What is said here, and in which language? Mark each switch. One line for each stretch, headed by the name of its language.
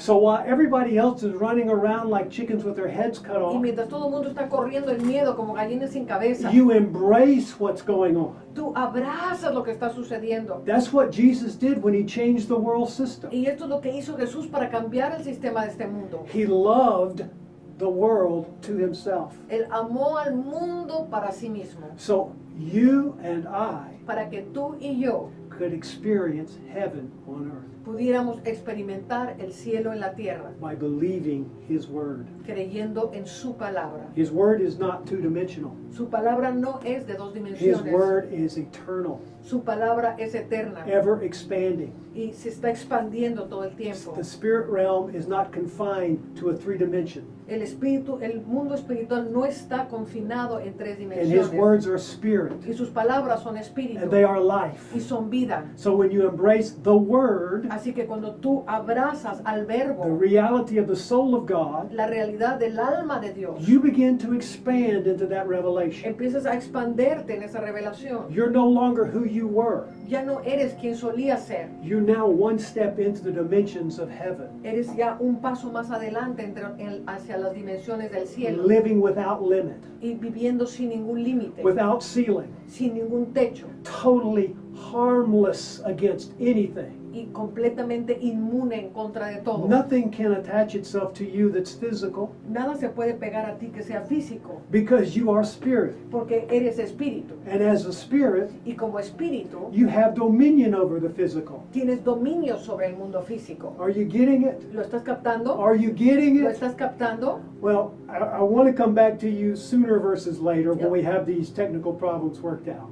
English: So while everybody else is running around like chickens with their heads cut
Spanish: Y
English: off,
Spanish: mientras todo el mundo está corriendo en miedo como gallinas sin cabeza,
English: you embrace what's going on.
Spanish: tú abrazas lo que está sucediendo.
English: That's what Jesus did when He changed the world system.
Spanish: Y esto es lo que hizo Jesús para cambiar el sistema de este mundo.
English: He loved the world to Himself.
Spanish: Él amó al mundo para sí mismo,
English: So you and I
Spanish: para que tú y yo
English: could experience heaven on earth
Spanish: pudiéramos experimentar el cielo en la tierra,
English: by believing His word.
Spanish: creyendo en su palabra.
English: His word is not two-dimensional.
Spanish: Su palabra no es de dos
English: His
Spanish: dimensiones.
English: word is eternal,
Spanish: Su palabra es eterna
English: ever expanding.
Spanish: y se está expandiendo todo el tiempo.
English: The spirit realm is not confined to a three dimension.
Spanish: El mundo espiritual no está confinado en tres
English: And His
Spanish: dimensiones.
English: words are spirit,
Spanish: Y sus palabras son espíritu
English: and they are life.
Spanish: y son vida.
English: So when you embrace the word,
Spanish: Así que cuando tú abrazas al
English: the
Spanish: verbo,
English: reality of the soul of God,
Spanish: la realidad del alma de Dios,
English: you begin to expand into that revelation.
Spanish: empiezas a expanderte en esa revelación.
English: You're no longer who you were.
Spanish: Ya no eres quien solía ser.
English: You're now one step into the dimensions of heaven,
Spanish: Eres ya un paso más adelante hacia las dimensiones del cielo
English: living without limit,
Spanish: y viviendo sin ningún límite,
English: without ceiling,
Spanish: sin ningún techo
English: totally harmless against anything.
Spanish: y completamente inmune en contra de todo.
English: Nothing can attach itself to you that's physical
Spanish: Nada se puede pegar a ti que sea físico,
English: because you are spirit.
Spanish: porque eres espíritu.
English: And as a spirit,
Spanish: Y como espíritu,
English: you have dominion over the physical.
Spanish: tienes dominio sobre el mundo físico.
English: Are you getting it?
Spanish: ¿Lo estás captando?
English: Are you getting
Spanish: ¿Lo
English: it?
Spanish: estás captando?
English: Well, I want to come back to you sooner versus later when we have these technical problems worked out.